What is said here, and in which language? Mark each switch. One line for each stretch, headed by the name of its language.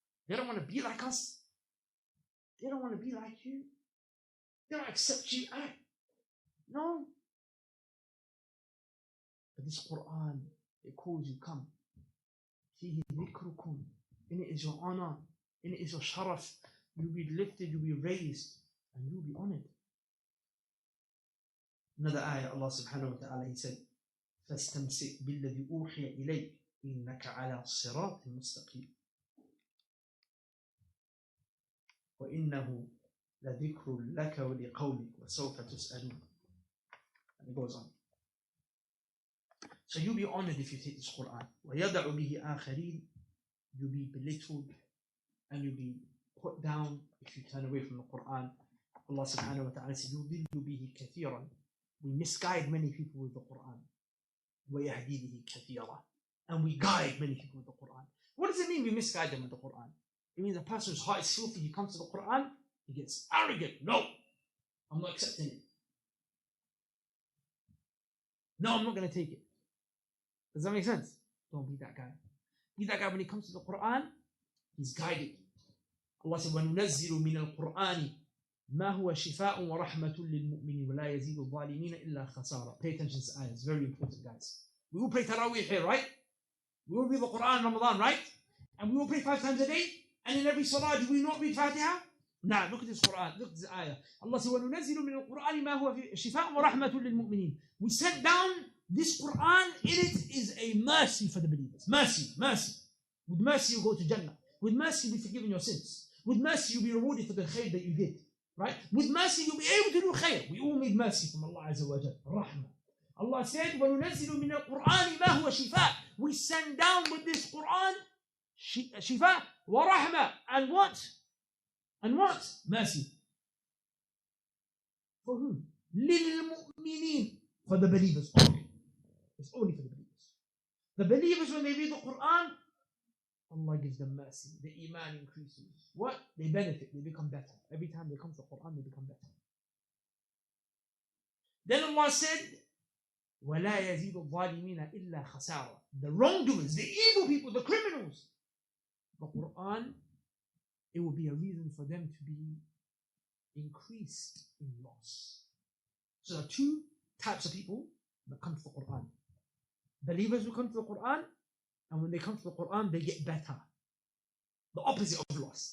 English: They don't want to be like us. They don't want to be like you. They don't accept you. No. But this Quran, it calls you, come.
Arabic: فِيهِ ذِكْرُكُمْ.
English: In it is your honor. In it is your sharaf. You'll be lifted, you'll be raised, and you'll be honored. Another ayah, Allah subhanahu wa ta'ala, He said,
Arabic: فَاسْتَمْسِكْ بِالَّذِي أُوحِيَ إِلَيْكَ إِنَّكَ عَلَى صِرَاطٍ مُسْتَقِيمٍ وَإِنَّهُ لَذِكْرٌ لَكَ وَلِقَوْمِكَ وَسَوْفَ تُسْأَلُونَ.
English: And it goes on. So you'll be honored if you take this Quran.
Arabic: وَيَدَعُ بِهِ آخَرِينَ.
English: You'll be belittled and you'll be put down if you turn away from the Quran. Allah subhanahu wa ta'ala said,
Arabic: يُضِلُّ بِهِ كَثِيرًا.
English: We misguide many people with the Quran.
Arabic: وَيَهْدِي بِهِ كَثِيرًا.
English: And we guide many people with the Quran. What does it mean we misguide them with the Quran? It means a person whose heart is filthy, he comes to the Quran, he gets arrogant. No, I'm not accepting it. No, I'm not going to take it. Does that make sense? Don't be that guy. Be that guy when he comes to the Quran, he's guided. Allah said,
Arabic: وَنُنَزِّلُ مِنَ الْقُرْآنِ مَا هُوَ شِفَاءٌ وَرَحْمَةٌ لِلْمُؤْمِنِ وَلَا يَزِيدُ الظَّالِمِينَ إِلَّا خَسَارًا.
English: Pay attention to this ayah. It's very important, guys. We will pray Taraweeh here, right? We will read the Quran in Ramadan, right? And we will pray 5 times a day. And in every salah, do we not read Fatiha? Nah, look at this Quran. Look at this ayah. Allah said,
Arabic: وَنُنَزِّلُ مِنَ الْقُرْآنِ مَا هُوَ شِفَاءٌ وَرَحْمَةٌ لِلْمُؤْمِنِينَ.
English: We sent down this Quran. In it is a mercy for the believers. Mercy, mercy. With mercy, you go to Jannah. With mercy, you'll be forgiven your sins. With mercy, you'll be rewarded for the khair that you did. Right? With mercy, you'll be able to do khair. We all need mercy from Allah Azza wa Jal. Rahmah. Allah said,
Arabic: وَنُنَزِّلُ مِنَ الْقُرْآنِ مَا هُوَ شِفَاءٌ.
English: We send down with this Quran shifa wa rahmah. And what? And what? Mercy. For whom? لِلْمُؤْمِنِينَ. For the believers only. It's only for the believers. The believers, when they read the Quran, Allah gives them mercy. The iman increases. What? They benefit. They become better. Every time they come to the Quran, they become better. Then Allah said,
Arabic: وَلَا يَزِيدُ الظَّالِمِينَ إِلَّا خَسَارًا.
English: The wrongdoers, the evil people, the criminals. The Quran, it will be a reason for them to be increased in loss. So there are two types of people that come to the Quran. Believers who come to the Quran, and when they come to the Quran, they get better. The opposite of loss.